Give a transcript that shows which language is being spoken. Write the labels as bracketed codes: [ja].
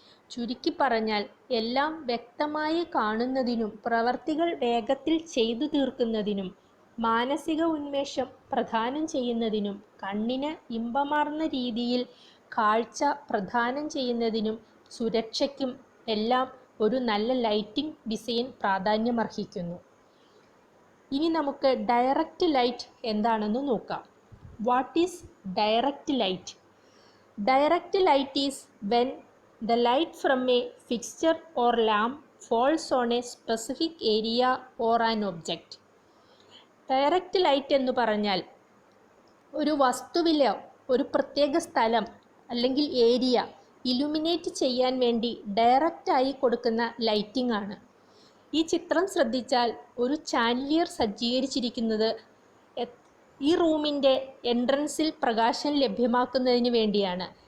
[ml] ചുരുക്കി പറഞ്ഞാൽ എല്ലാം വ്യക്തമായി കാണുന്നതിനും പ്രവർത്തികൾ വേഗത്തിൽ ചെയ്തു തീർക്കുന്നതിനും മാനസിക ഉന്മേഷം പ്രദാനം ചെയ്യുന്നതിനും കണ്ണിന് ഇമ്പമാർന്ന രീതിയിൽ കാഴ്ച പ്രദാനം ചെയ്യുന്നതിനും സുരക്ഷയ്ക്കും എല്ലാം ഒരു നല്ല ലൈറ്റിംഗ് ഡിസൈൻ പ്രാധാന്യമർഹിക്കുന്നു. ഇനി നമുക്ക് ഡയറക്റ്റ് ലൈറ്റ് എന്താണെന്ന് നോക്കാം. [en] What is direct light? Direct light is when the light from a fixture or lamp falls on a specific area or an object. [ml] Direct light എന്ന് പറഞ്ഞാൽ ഒരു വസ്തുവിലോ ഒരു പ്രത്യേക സ്ഥലം അല്ലെങ്കിൽ ഏരിയ ഇലുമിനേറ്റ് ചെയ്യാൻ വേണ്ടി ഡയറക്റ്റായി കൊടുക്കുന്ന ലൈറ്റിംഗ് ആണ്. ഈ ചിത്രം ശ്രദ്ധിച്ചാൽ ഒരു ചാൻലിയർ സജ്ജീകരിച്ചിരിക്കുന്നത് ഈ റൂമിൻ്റെ എൻട്രൻസിൽ പ്രകാശം ലഭ്യമാക്കുന്നതിന് വേണ്ടിയാണ്.